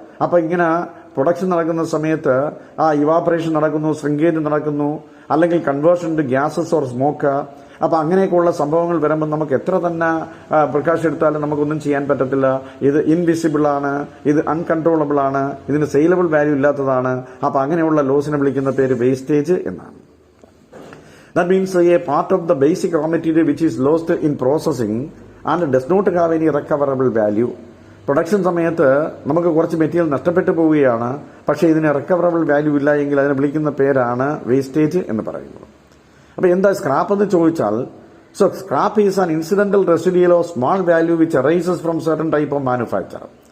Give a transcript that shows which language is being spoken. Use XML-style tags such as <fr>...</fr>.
<ml>അപ്പൊ ഇങ്ങനെ പ്രൊഡക്ഷൻ നടക്കുന്ന സമയത്ത് ഇവാപറേഷൻ നടക്കുന്നു, ശ്രിങ്കേജ് നടക്കുന്നു, അല്ലെങ്കിൽ</ml> <en>Conversion to gases or smoke.</en> <ml>അപ്പൊ അങ്ങനെയൊക്കെയുള്ള സംഭവങ്ങൾ വരുമ്പോൾ നമുക്ക് എത്ര തന്നെ പ്രിക്കോഷൻ എടുത്താലും നമുക്കൊന്നും ചെയ്യാൻ പറ്റത്തില്ല. ഇത് ഇൻവിസിബിൾ ആണ്, ഇത് അൺകൺട്രോളബിൾ ആണ്, ഇതിന് സെയിലബിൾ വാല്യൂ ഇല്ലാത്തതാണ്. അപ്പൊ അങ്ങനെയുള്ള ലോസിനെ വിളിക്കുന്ന പേര് വേസ്റ്റേജ് എന്നാണ്.</ml> <en>That means a part of the basic raw material which is lost in processing and does not have any recoverable value.</en> <ml>Production സമയത്ത് നമുക്ക് കുറച്ച് മെറ്റീരിയൽ നഷ്ടപ്പെട്ടു പോവുകയാണ്, പക്ഷേ ഇതിന് റിക്കവറബിൾ വാല്യൂ ഇല്ല എങ്കിൽ അതിനെ വിളിക്കുന്ന പേരാണ് വേസ്റ്റേജ് എന്ന് പറയുന്നത്. അപ്പോൾ എന്താ സ്ക്രാപ്പ് എന്ന് ചോദിച്ചാൽ,</ml> <en>So scrap is an incidental residual of small value which arises from certain type of manufacture.</en>